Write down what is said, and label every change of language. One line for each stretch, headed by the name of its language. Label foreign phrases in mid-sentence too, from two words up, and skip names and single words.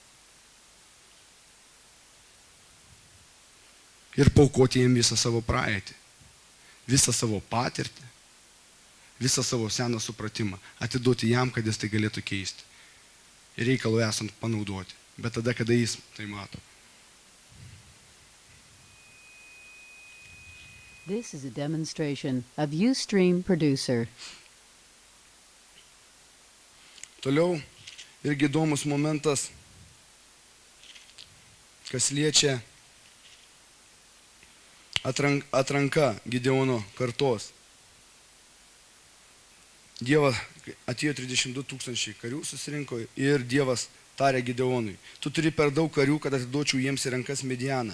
Lithuanian: Ir paaukoti jiem visą savo praeitį, visą savo patirtį, visą savo seną supratimą, atiduoti jam, kad jis tai galėtų keisti. Ir reikalų esant panaudoti. Bet tada, kada jis tai mato.
English: This is a demonstration of Ustream Producer.
Lithuanian: Toliau irgi įdomus momentas, kas liečia atranka Gideono kartos. Dievas atėjo 32 000 karių susirinko ir Dievas tarė Gideonui, tu turi per daug karių, kad atiduočiau jiems į rankas Midianą.